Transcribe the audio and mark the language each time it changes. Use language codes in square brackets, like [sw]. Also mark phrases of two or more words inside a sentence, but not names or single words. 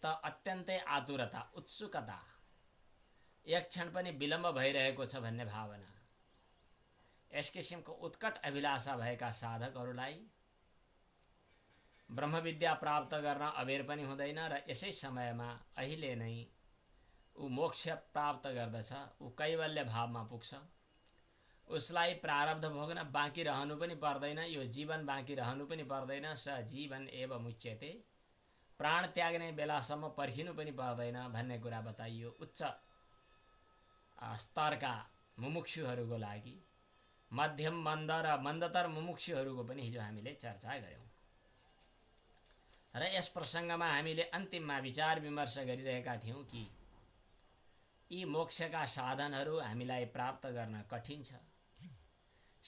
[ne] अत्यन्तै आतुरता, उत्सुकता, एक क्षण पनि विलम्ब भइरहेको छ भन्ने भावना, यस किसिमको उत्कट अभिलाषा भएका साधकहरूलाई ब्रह्मविद्या प्राप्त गर्न अबेर पनि हुँदैन र यसै समयमा अहिले नै ऊ मोक्ष प्राप्त गर्दछ, ऊ कैवल्य भावमा पुग्छ। उसलाई प्रारब्ध भोग्न बाँकी रहनु पनि पर्दैन, यो जीवन बाँकी रहनु पनि पर्दैन। [sa] स जीवन एव मुच्यते, [ne] प्राण त्याग्ने बेलासम्म पर्खिनु पनि पर्दैन भन्ने कुरा बताइयो। उच्च स्तरका मुमुक्षुहरूको लागि मध्यम मन्द र मन्दतर मुमुक्षुहरूको पनि हिजो हामीले चर्चा गर्यौं। र यस प्रसङ्गमा हामीले अन्तिममा विचार विमर्श गरिरहेका थियौं कि यी मोक्षका साधनहरू हामीलाई प्राप्त गर्न कठिन छ।